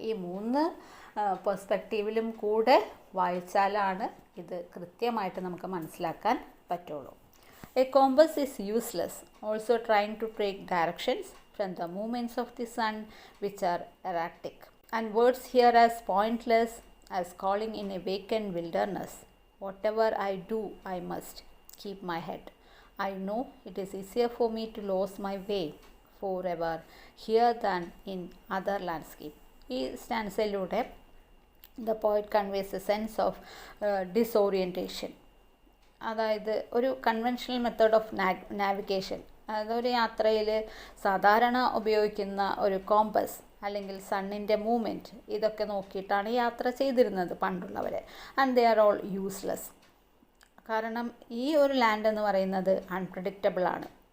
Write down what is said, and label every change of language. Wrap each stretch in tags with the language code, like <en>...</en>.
<ml>ഈ മൂന്ന് പേഴ്സ്പെക്റ്റീവിലും കൂടെ വായിച്ചാലാണ് ഇത് കൃത്യമായിട്ട് നമുക്ക് മനസ്സിലാക്കാൻ പറ്റുള്ളൂ.</ml> <en>A compass is useless also trying to take directions from the movements of the sun which are erratic and words here as pointless as calling in a vacant wilderness. Whatever I do, I must keep my head. I know it is easier for me to lose my way forever here than in other landscape.</en> <ml>ഈ സ്റ്റാൻസയിലൂടെ</ml> <en>the poet conveys a sense of disorientation.</en> <ml>അതായത് ഒരു conventional method of navigation, അതൊരു യാത്രയിൽ സാധാരണ ഉപയോഗിക്കുന്ന ഒരു compass അല്ലെങ്കിൽ സണ്ണിൻ്റെ movement, ഇതൊക്കെ നോക്കിയിട്ടാണ് യാത്ര ചെയ്തിരുന്നത് പണ്ടുള്ളവർ.</ml> <en>And they are all useless.</en> <ml>കാരണം ഈ ഒരു ലാൻഡ് എന്ന് പറയുന്നത് അൺപ്രഡിക്റ്റബിളാണ്.</ml>